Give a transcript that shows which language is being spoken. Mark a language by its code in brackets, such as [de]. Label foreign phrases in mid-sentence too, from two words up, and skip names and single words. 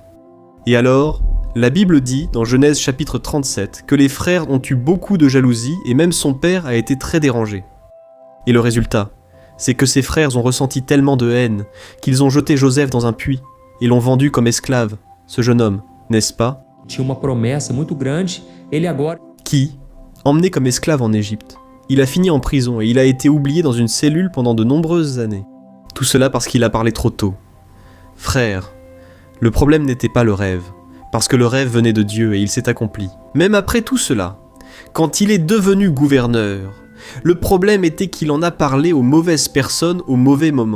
[fr] Et alors, la Bible dit, dans Genèse chapitre 37, que les frères ont eu beaucoup de jalousie et même son père a été très dérangé. Et le résultat, c'est que ses frères ont ressenti tellement de haine qu'ils ont jeté Joseph dans un puits et l'ont vendu comme esclave, ce jeune homme, n'est-ce pas? [pt] Tinha uma promessa muito grande, ele agora [fr] Qui, emmené comme esclave en Égypte, il a fini en prison et il a été oublié dans une cellule pendant de nombreuses années. Tout cela parce qu'il a parlé trop tôt. Frère, le problème n'était pas le rêve, parce que le rêve venait de Dieu et il s'est accompli. Même après tout cela, quand il est devenu gouverneur, le problème était qu'il en a parlé aux mauvaises personnes au mauvais moment.